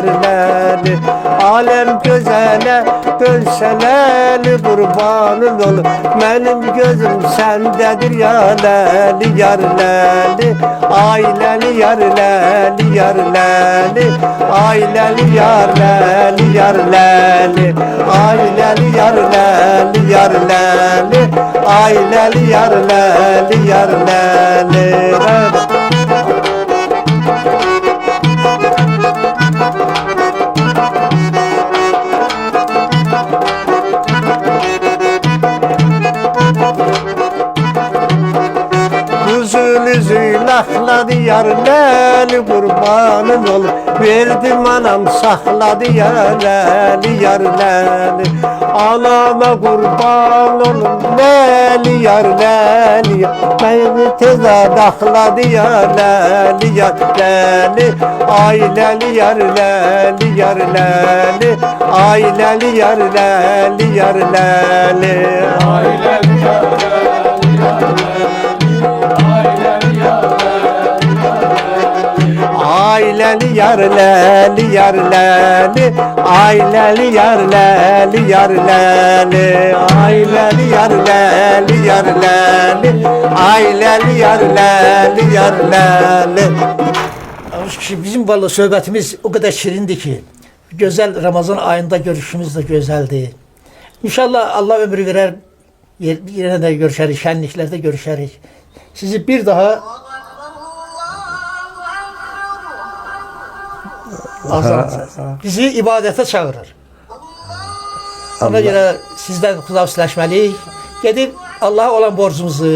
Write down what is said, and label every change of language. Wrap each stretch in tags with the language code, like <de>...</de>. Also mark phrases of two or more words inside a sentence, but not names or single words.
<az>ləli Aləm gözələ dönsə ləli qurbanın ol Mənim gözüm səndədir ya ləli yar ləli Ailəli yar ləli yar ləli Ailəli yar ləli yar ləli Ailəli yar ləli yar ləli Ailəli yar ləli yar ləli Üzünüzü laxladı yar ləli qurbanın ol Verdim anam saxladı yar ləli yar ləli Anama qurban olun ləli yar ləli Məni tezə daxladı yar ləli yar ləli Ailəli yar ləli yar ləli Ailəli yar ləli yar ləli Ailəli yar ləli yar ləli Ailəli yar ləli yar ləli Ailəli yar ləli yar ləli Ailəli yar ləli yar ləli Ailəli yar ləli yar ləli</az> <tr>Bizim vallahi söhbətimiz o kadar şirindir ki güzel Ramazan ayında görüşümüz de güzeldi. İnşallah Allah ömrü verer yine de görüşeriz, şenliklerde görüşeriz.</tr> <az>Sizi bir daha Azan səsi. Bizi ibadətə çağırır. Ona görə sizdən xudafisləşməliyik. Gedib Allaha olan borcumuzu</az>